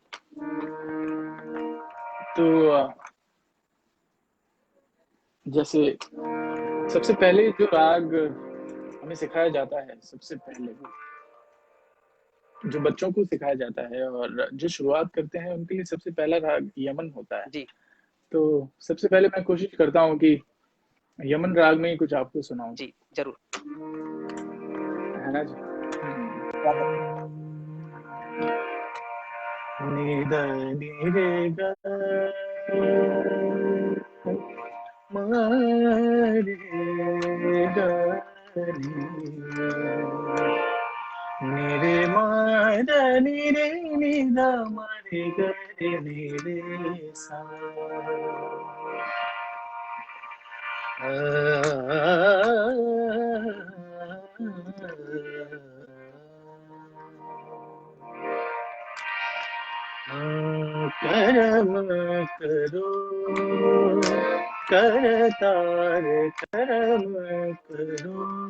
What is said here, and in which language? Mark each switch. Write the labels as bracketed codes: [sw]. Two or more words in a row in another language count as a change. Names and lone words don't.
[hi] तो जैसे सबसे पहले जो राग हमें सिखाया जाता है, सबसे पहले जो बच्चों को सिखाया जाता है और जो शुरुआत करते हैं, उनके लिए सबसे पहला राग यमन होता है। जी तो सबसे पहले मैं कोशिश करता हूँ कि यमन राग में ही कुछ आपको सुनाऊं, जी जरूर। है ना जी। नि ध नि रे ग म रे ग नि नि रे म ध नि रे नि ध म रे ग रे नि रे सा कर्म करो करतार कर्म करो